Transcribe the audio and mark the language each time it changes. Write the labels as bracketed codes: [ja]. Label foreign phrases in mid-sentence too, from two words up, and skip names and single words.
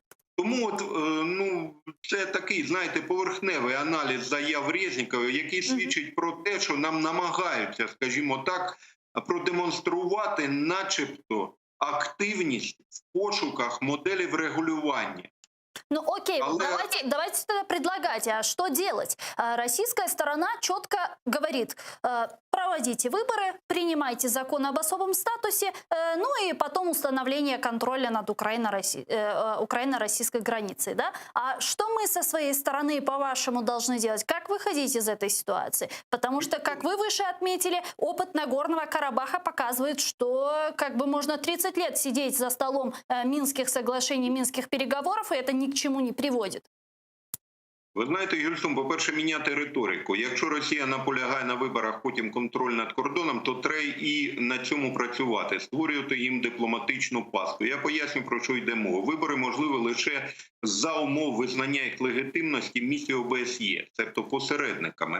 [uk] Тому от, ну, це такий, знаєте, поверхневий аналіз заяв Резнікова, який свідчить про те, що нам намагаються, скажімо так, продемонструвати начебто активність в пошуках моделі врегулювання. [ru] Ну окей, давайте тогда предлагать, а что делать? Российская сторона четко говорит, проводите выборы, принимайте закон об особом статусе, ну и потом установление контроля над украино-российской границей. Да? А что мы со своей стороны, по-вашему, должны делать? Как выходить из этой ситуации? Потому что, как вы выше отметили, опыт Нагорного Карабаха показывает, что как бы можно 30 лет сидеть за столом Минских соглашений, Минских переговоров, и это ни к чему не приводит. [uk] Ви знаєте, Юльсум, по-перше, міняти риторику. Якщо Росія наполягає на виборах, потім контроль над кордоном, то треба і на цьому працювати, створювати їм дипломатичну пастку. Я поясню, про що йде мова. Вибори можливі лише за умов визнання їх легітимності місії ОБСЄ, тобто посередниками.